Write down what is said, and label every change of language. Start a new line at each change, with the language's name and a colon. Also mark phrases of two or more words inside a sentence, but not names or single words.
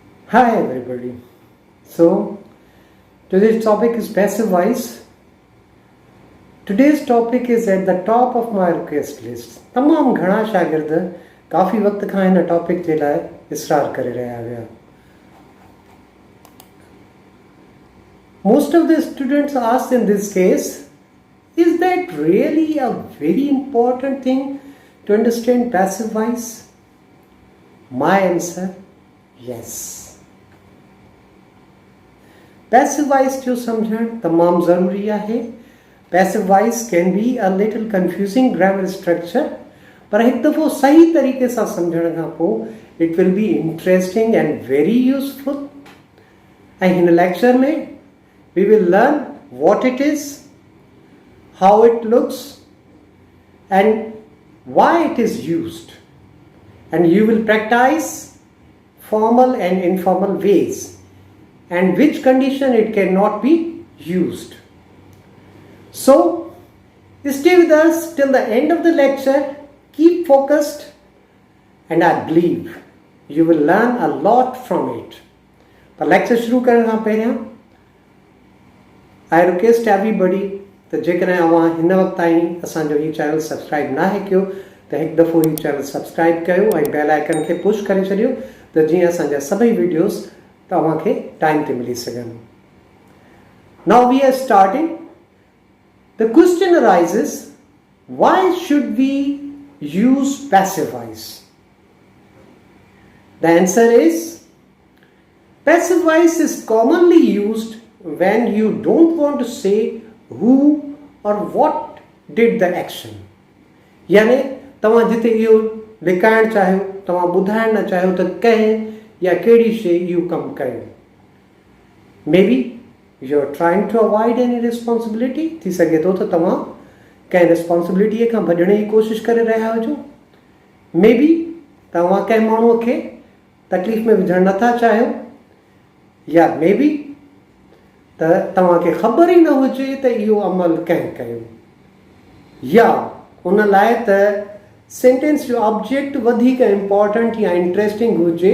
English: Hi everybody. So today's topic is passive voice. Today's topic is at the top of my request list.
Sindhi: तमाम घणा शागिर्द काफ़ी वक्त खां हिन टॉपिक जे लाइ इसरार करे रहिया हुआ.
English: Most of the students asked in this case, is that really a very important thing to understand passive voice? My answer, yes. Passive voice
Sindhi: जो समझण तमाम ज़रूरी आहे.
English: Passive voice can be a little confusing grammar structure,
Sindhi: पर हिकु दफ़ो सही तरीक़े सां समझण खां पोइ
English: it will be interesting and very useful.
Sindhi: ऐं हिन लेक्चर में
English: we will learn what it is, how it looks, and why it is used. And you will practice formal and informal ways, and which condition it cannot be used. So, stay with us till the end of the lecture, keep focused, and I believe you will learn a lot from it.
Sindhi: पर lecture शुरू करण खां पहिरियां
English: I request everybody
Sindhi: त जेकॾहिं अव्हां हिन वक़्त ताईं असांजो हीउ
English: channel subscribe
Sindhi: नाहे कयो त हिकु दफ़ो हीउ
English: channel subscribe
Sindhi: कयो ऐं
English: bell icon
Sindhi: खे पुश करे छॾियो त जीअं असांजा सभई वीडियोस तव्हांखे टाइम ते मिली सघनि.
English: Now we are starting. The question arises, why should we use passive voice? The answer is, passive voice is commonly used when you don't want to say who or what did the action.
Sindhi: यानी तव्हां जिते इहो लिकाइण चाहियो, तव्हां ॿुधाइण न चाहियो त कंहिं या कहिड़ी शइ इहो कमु कयो.
English: Maybe you are trying to avoid any responsibility.
Sindhi: थी सघे थो त तव्हां कंहिं रिस्पॉन्सिबिलिटीअ खां भॼण जी कोशिशि करे रहिया हुजो. Maybe तव्हां कंहिं माण्हूअ खे तकलीफ़ में विझणु नथा चाहियो, या maybe त तव्हांखे ख़बर ई न हुजे त इहो अमल कंहिं कयो, या उन लाइ त सेंटेंस जो ऑब्जेक्ट वधीक इम्पॉर्टेंट या इंट्रेस्टिंग हुजे.